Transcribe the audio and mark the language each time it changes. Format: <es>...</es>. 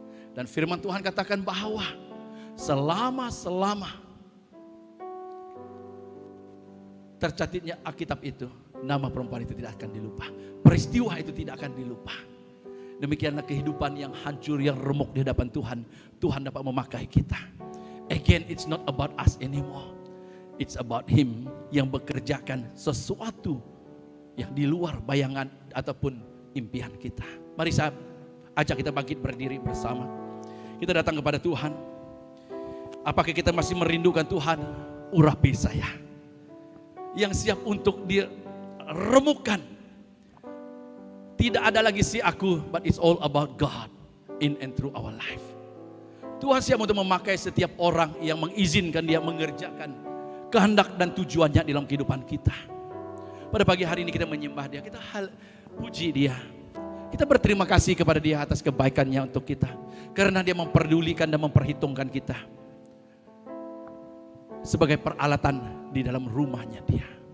<ms>Dan firman Tuhan katakan bahwa selama tercatatnya Alkitab itu, nama perempuan itu tidak akan dilupa. Peristiwa itu tidak akan dilupa. Demikianlah kehidupan yang hancur, yang remuk di hadapan Tuhan. Tuhan dapat memakai kita.</ms> <en>Again, it's not about us anymore. It's about Him</en> <ms>yang bekerjakan sesuatu yang di luar bayangan ataupun impian kita. Mari saya ajak kita bangkit berdiri bersama. Kita datang kepada Tuhan. Apakah kita masih merindukan Tuhan? Urapi saya. Yang siap untuk diremukkan. Tidak ada lagi si aku,</ms> <en>but it's all about God in and through our life.</en> <ms>Tuhan siap untuk memakai setiap orang yang mengizinkan dia mengerjakan kehendak dan tujuannya dalam kehidupan kita. Pada pagi hari ini kita menyembah dia, kita puji dia. Kita berterima kasih kepada dia atas kebaikannya untuk kita. Karena dia memperdulikan dan memperhitungkan kita sebagai peralatan di dalam rumahnya dia.</ms>